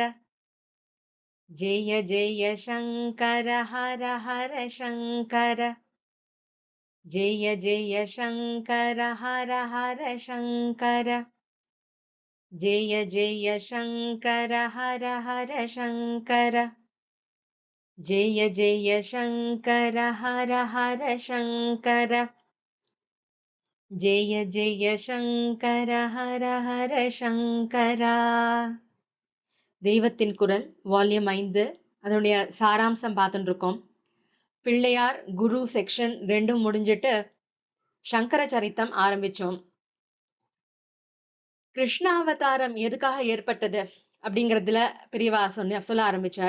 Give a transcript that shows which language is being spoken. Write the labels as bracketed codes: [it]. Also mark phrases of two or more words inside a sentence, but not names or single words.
[sa] जय जय शङ्कर हर हर शङ्कर जय जय शङ्कर हर हर शङ्कर जय जय शङ्कर हर हर शङ्कर जय जय शङ्कर हर हर शङ्कर जय जय शङ्कर हर हर शङ्करा. [ta] தெய்வத்தின் குரல் வால்யூம் 5 அதனுடைய சாராம்சம் பார்த்துட்டு இருக்கோம். பிள்ளையார் குரு செக்ஷன் 2 முடிஞ்சிட்டு சங்கர சரித்தம் ஆரம்பிச்சோம். கிருஷ்ணாவதாரம் எதுக்காக ஏற்பட்டது அப்படிங்கறதுல பெரியவா சொல்ல ஆரம்பிச்சார்.